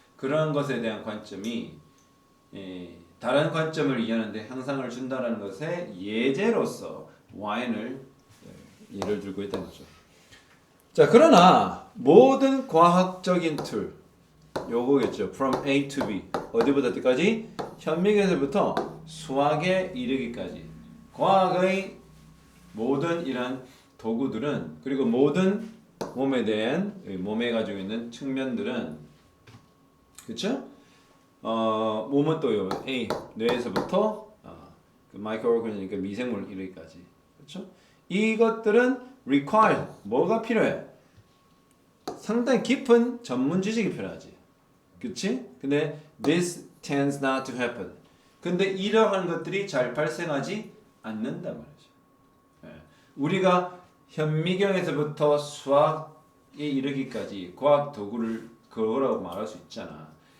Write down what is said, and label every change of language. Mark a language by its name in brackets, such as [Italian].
[Korean] 그런 것에 대한 관점이 다른 관점을 이해하는데 향상을 준다는 것의 예제로서 와인을 예를 들고 있다는 거죠. 자, 그러나 모든 과학적인 툴 요거겠죠. [English] From A to B [Korean] 어디부터 어디까지? 현미경에서부터 수학에 이르기까지 과학의 모든 이런 도구들은 그리고 모든 몸에 대한 몸에 가지고 있는 측면들은 그렇죠? 몸은 또요 A 뇌에서부터 그 마이크로오르가니즘 미생물 이르기까지 그렇죠? 이것들은 require 뭐가 필요해? 상당히 깊은 전문 지식이 필요하지. 그치? 근데 [English] this tends not to happen. [Korean] 근데 이러한 것들이 잘 발생하지 않는단 말이죠. 우리가 현미경에서부터 수학에 이르기까지 과학 도구를 그거라고 말할 수 있잖아.